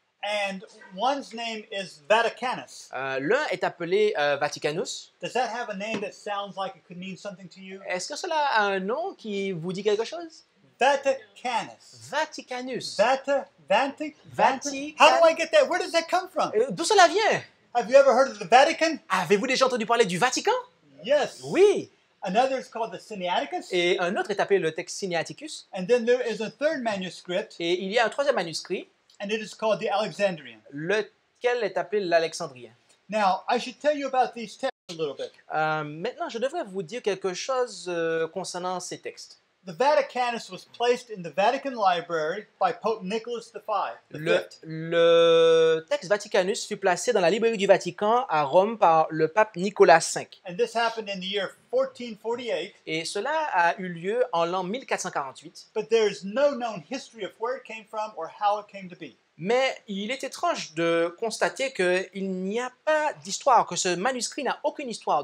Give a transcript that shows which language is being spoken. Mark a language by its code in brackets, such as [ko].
[en] And one's name is Vaticanus. [fr] L'un est appelé Vaticanus. [en] Does that have a name that sounds like it could mean something to you? [fr] Est-ce que cela a un nom qui vous dit quelque chose? [en] Vaticanus. [fr] Vatican. [en] How do I get that? Where does that come from? [fr] D'où cela vient? [en] Have you ever heard of the Vatican? [fr] Avez-vous déjà entendu parler du Vatican? [en] Yes. [fr] Oui. [en] Another is called the Sinaiticus. [fr] Et un autre est appelé le texte Sinaiticus. [en] And then there is a third manuscript, [fr] Et il y a un troisième manuscrit, [en] and it is called the Alexandrian. [fr] lequel est appelé l'Alexandrien. [en] Now, I should tell you about these texts a little bit. [fr] Maintenant, je devrais vous dire quelque chose concernant ces textes. [en] The Vaticanus was placed in the Vatican Library by Pope Nicholas V. [fr] Le texte Vaticanus fut placé dans la librairie du Vatican à Rome par le pape Nicolas V. [en] And this happened in the year 1448, [fr] Et cela a eu lieu en l'an 1448. [en] but there is no known history of where it came from or how it came to be. [fr] Mais il est étrange de constater qu'il n'y a pas d'histoire, que ce manuscrit n'a aucune histoire.